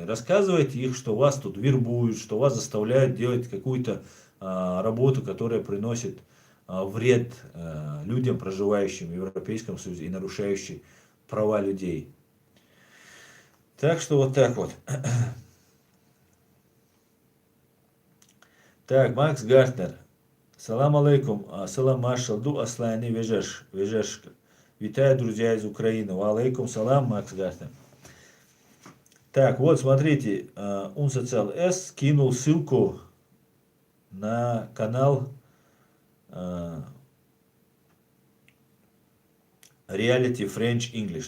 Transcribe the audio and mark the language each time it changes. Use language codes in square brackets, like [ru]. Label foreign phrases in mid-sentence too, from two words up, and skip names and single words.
[ru] Рассказывайте их, что вас тут вербуют, что вас заставляют делать какую-то работу, которая приносит вред людям, проживающим в Европейском Союзе и нарушающей права людей. Так что вот так вот. Так, Макс Гартнер. [ar] سلام عليكم. [ru] Салам машалду аслани вежешка. Витаю, друзья из Украины. [ar] وعليكم السلام, [ru] Макс Гартнер. Так, вот, смотрите. Унсоциал С кинул ссылку на канал Reality French English.